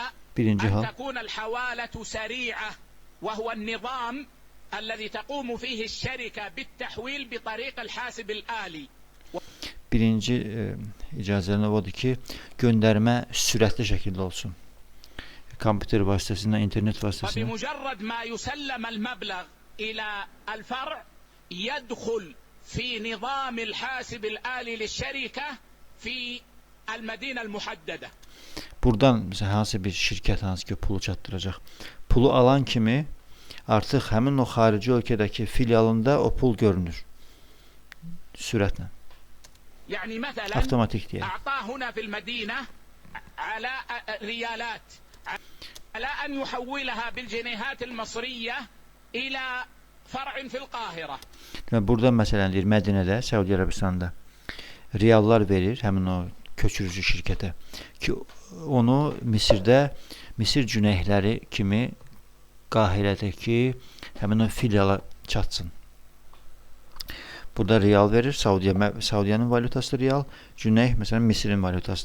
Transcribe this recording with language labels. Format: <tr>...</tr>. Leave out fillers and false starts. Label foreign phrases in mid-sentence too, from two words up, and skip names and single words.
<az>Birinci</az> <ar>أن</ar> <az>hal</az> <ar>تكون الحوالة سريعة وهو النظام الذي تقوم فيه الشركة بالتحويل بطريق الحاسب الآلي.</ar> <az>Birinci icazəli odur ki, göndərmə sürətli şəkildə olsun. kompüter vasıtasıyla, internet vasıtasıyla.</az> <ar>فبمجرد ما يسلم المبلغ إلى الفرع يدخل في نظام الحاسب الآلي للشركة في المدينة المحددة.</ar> <az>Buradan mesela hansı bir şirkət hansı ki pulu çatdıracaq. Pulu alan kimi artıq həmin o xarici ölkədəki filialında o pul görünür. Sürətlə.</az> <ar>يعني مثلا</ar> <az>Avtomatik deyək.</az> <ar>أعطاه هنا في المدينة على ريالات على أن يحولها بالجنيهات المصرية إلى فرع في القاهرة.</ar> <az>Burada məsələn deyir Mədinədə, Səudiyyə Ərəbistanında riallar verir həmin o köçürücü şirkətə ki onu Misirdə Misir cüneyhləri kimi Qahirədəki həmin o filiala çatsın. Burada rial verir, Saudiyanın valyutasıdır rial, cüneyh məsələn Misirin valyutasıdır.</az>